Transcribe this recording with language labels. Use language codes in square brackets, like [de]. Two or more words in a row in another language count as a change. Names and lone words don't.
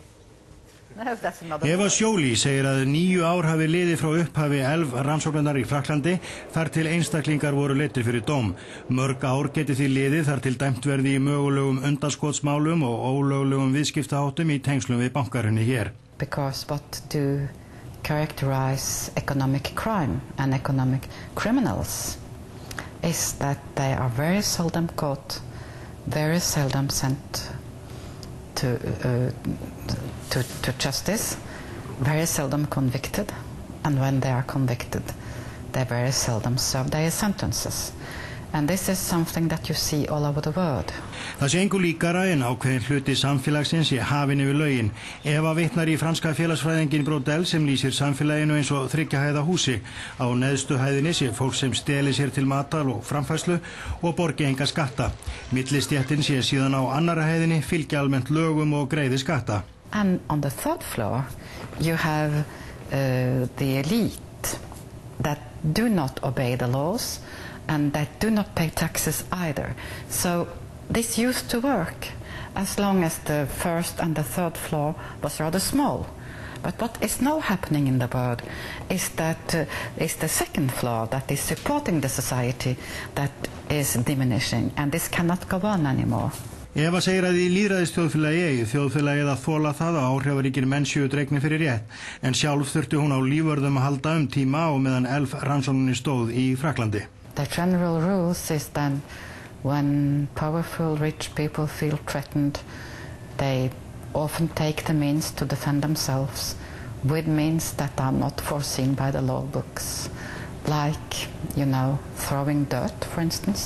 [is] Eva Joly segir að 9 ár hafi liðið frá upphafi 11 rannsóknar í Frakklandi þar til einstaklingar voru leiddir fyrir dóm. Mörg ár geti því liðið þar til dæmt verði í mögulegum undanskotsmálum og ólöglegum viðskiptaháttum í tengslum við bankahrunið hér. [en] Because what do characterize economic crime and economic criminals is that they are very seldom caught, very seldom sent to justice, very seldom convicted, and when they are convicted, they very seldom serve their sentences. And this is something that you see all over the world. [is] Það sé engu líkara en ákveðin hluti samfélagsins sé hafin yfir lögin. Eva vitnar í franska félagsfræðingin Brodel sem lýsir samfélaginu eins og 3 hæða húsi. Á neðstu hæðinni sé fólk sem steli sér til matar og framfærslu og borgi enga skatta. Millistéttin sé síðan á annarra hæðinni fylgja almennt lögum og greiði skatta. [en] And on the 3rd floor you have the elite that do not obey the laws and that do not pay taxes either. So this used to work as long as the 1st and the 3rd floor was rather small. But what is now happening in the world is that it's the 2nd floor that is supporting the society that is diminishing, and this cannot go on anymore. [is] Eva segir að í lýðræðisþjóðfélagi eigi þjóðfélagið að þola það að áhrifaríkir menn séu dregnir fyrir rétt, en sjálf þurfti hún á lífvörðum að halda tíma og meðan 11 rannsókninni stóð í Frakklandi. [en] The general rules is then when powerful rich people feel threatened, they often take the means to defend themselves with means that are not foreseen by the law books. Like, you know, throwing dirt, for instance.